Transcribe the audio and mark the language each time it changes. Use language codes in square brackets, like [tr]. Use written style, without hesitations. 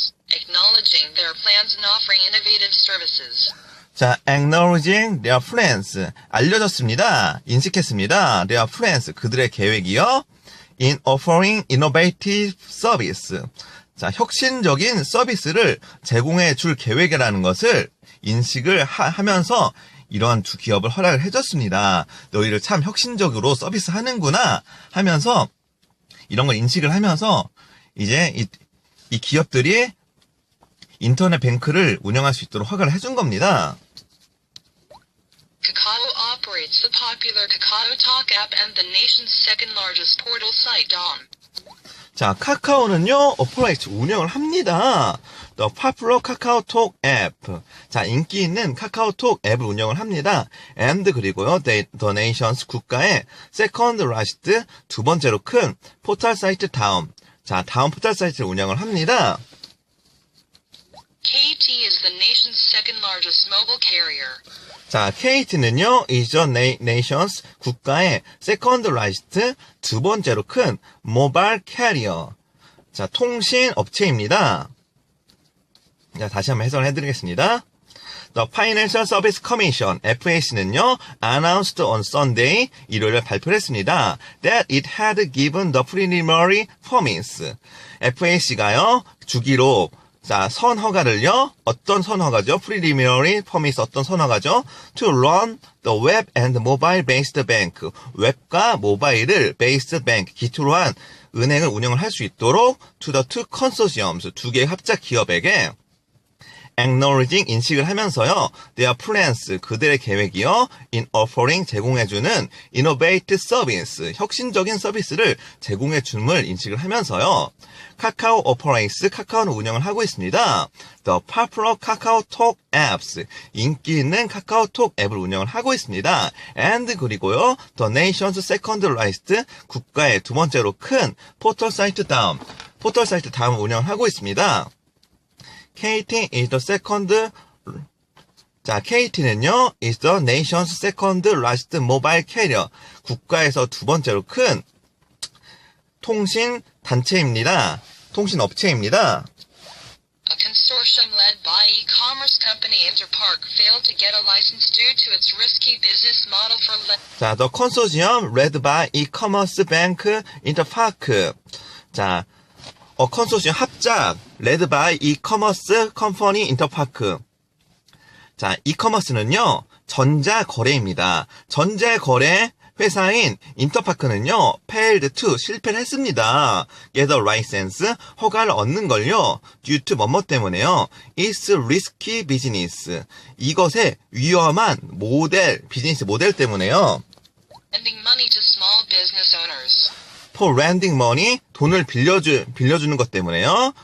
[en] Acknowledging their plans and offering innovative services. 자, acknowledging their plans. [ko] 알려졌습니다. 인식했습니다. [en] their plans. [ko] 그들의 계획이요. [en] in offering innovative service. [ko] 자, 혁신적인 서비스를 제공해 줄 계획이라는 것을 인식을 하면서 이러한 두 기업을 허락을 해줬습니다. 너희를 참 혁신적으로 서비스 하는구나 하면서 이런 걸 인식을 하면서 이제 이 기업들이 인터넷 뱅크를 운영할 수 있도록 허가를 해준 겁니다. [en] Kakao operates the popular KakaoTalk app and the nation's second largest portal site, Dawn. [ko] 자, 카카오는요, 오퍼레이트 운영을 합니다. [en] The popular KakaoTalk app. [ko] 자, 인기 있는 카카오톡 앱을 운영을 합니다. And 그리고요, [en] the nation's [ko] 국가의 [en] second largest, [ko] 두 번째로 큰 포털 사이트 다음. 자, 다음 포털 사이트를 운영을 합니다. [en] KT is the nation's second largest mobile carrier. [ko] 자, KT는요, [en] is the nation's [ko] 국가의 [en] second largest, [ko] 두 번째로 큰 [en] mobile carrier. [ko] 자, 통신 업체입니다. 자, 다시 한번 해설을 해드리겠습니다. [en] The Financial Service Commission, FAC는요, announced on Sunday, [ko] 일요일에 발표를 했습니다. [en] That it had given the preliminary permits. [ko] FAC가요, 주기로, 자, 선허가를요, 어떤 선허가죠? [en] preliminary permits, [ko] 어떤 선허가죠? [en] To run the web and mobile-based bank. [ko] 웹과 모바일을 [en] based bank, [ko] 기초로 한 은행을 운영을 할 수 있도록 [en] to the two consortiums, [ko] 두 개의 합작 기업에게 [en] acknowledging, [ko] 인식을 하면서요, [en] their plans, [ko] 그들의 계획이요, [en] in offering, [ko] 제공해주는 [en] innovative service, [ko] 혁신적인 서비스를 제공해줌을 인식을 하면서요, 카카오 [en] operates, [ko] 카카오는 운영을 하고 있습니다. [en] The popular KakaoTalk apps, [ko] 인기 있는 카카오톡 앱을 운영을 하고 있습니다. And 그리고요, [en] the nation's second largest, [ko] 국가의 두 번째로 큰 포털 사이트 다음, 포털 사이트 다음을 운영을 하고 있습니다. [en] KT is the second, 자, KT는요, is the nation's second largest mobile carrier. [ko] 국가에서 두 번째로 큰 통신 단체입니다. 통신업체입니다. [en] A consortium led by e-commerce company Interpark failed to get a license due to its risky business model for 자, The Consortium led by e-commerce bank Interpark. 자, [ko] 컨소시엄 합작 [en] led by e-commerce company Interpark. [ko] 자, e-commerce는요, 전자거래입니다. 전자거래 회사인 인터파크는요, [en] failed to [ko] 실패를 했습니다. [en] get a license, [ko] 허가를 얻는 걸요, [en] due to [ko] 뭐뭐 때문에요. [en] It's risky business. [ko] 이것의 위험한 비즈니스 모델 때문에요. [en] lending money to small business owners. for lending money, [ko] 돈을 빌려주는 것 때문에요.